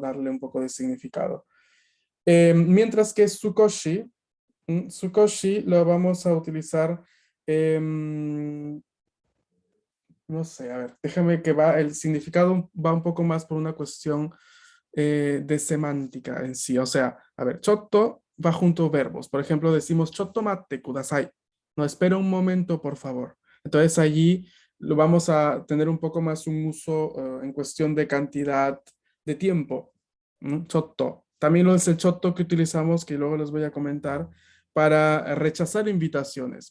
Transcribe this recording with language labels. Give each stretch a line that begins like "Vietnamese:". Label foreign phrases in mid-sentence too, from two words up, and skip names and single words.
Spanish: Darle un poco de significado. Mientras que sukoshi, sukoshi lo vamos a utilizar, no sé, a ver, déjame que va, el significado va un poco más por una cuestión de semántica en sí. O sea, a ver, chotto va junto a verbos. Por ejemplo, decimos
Japanese: ちょっと待ってください.
Spanish: No, espera un momento, por favor. Entonces allí lo vamos a tener un poco más un uso en cuestión de cantidad de tiempo. Chotto. También lo es el chotto que utilizamos, que luego les voy a comentar, para rechazar invitaciones.